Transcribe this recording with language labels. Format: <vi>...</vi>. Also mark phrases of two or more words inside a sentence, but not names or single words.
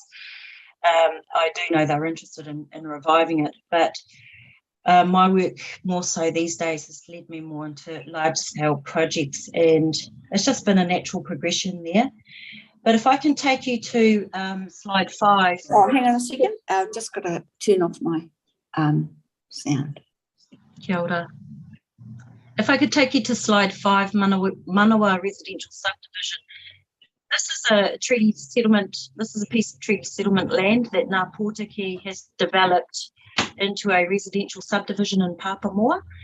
<en>I do know they're interested in reviving it, but my work more so these days has led me more into large-scale projects, and it's just been a natural progression there. But if I can take you to slide 5. Oh, hang on a second. I've just got to turn off my sound.</en> <mi>Kia ora.</mi> <en>If I could take you to slide 5, Manawa residential subdivision. This is a treaty settlement. This is a piece of treaty settlement land that Ngā Pōtiki has developed into a residential subdivision in Papamoa.</en>